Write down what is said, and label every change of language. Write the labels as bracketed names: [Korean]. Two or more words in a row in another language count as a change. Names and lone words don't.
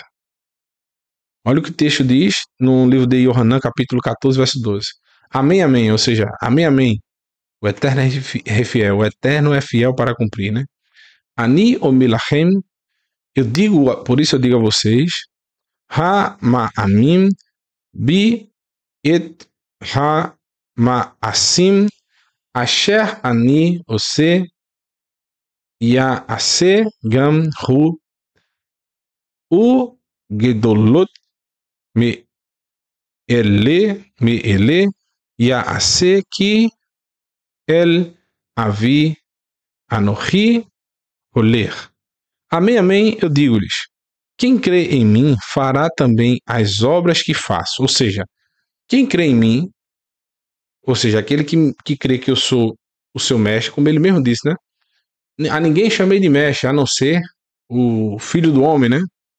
[Portuguese] Olha o que o texto diz no livro de Yohanan, capítulo 14, verso 12. Amém, amém, ou seja, amém, amém. O Eterno é fiel, o Eterno é fiel para cumprir, né? [Hebrew] אני אומר לכם, [Portuguese] eu digo, por isso eu digo a vocês, [Hebrew] המאמין בי את המעשים אשר אני עושה יעשה גם הוא וגדולות מאלה יעשה כי אל אבי אנוכי הולך. [Portuguese] Amém, amém, eu digo-lhes, quem crê em mim fará também as obras que faço. Ou seja, quem crê em mim, ou seja, aquele que crê que eu sou o seu mestre, como ele mesmo disse, né? A ninguém chamei de mestre, a não ser o filho do homem, né?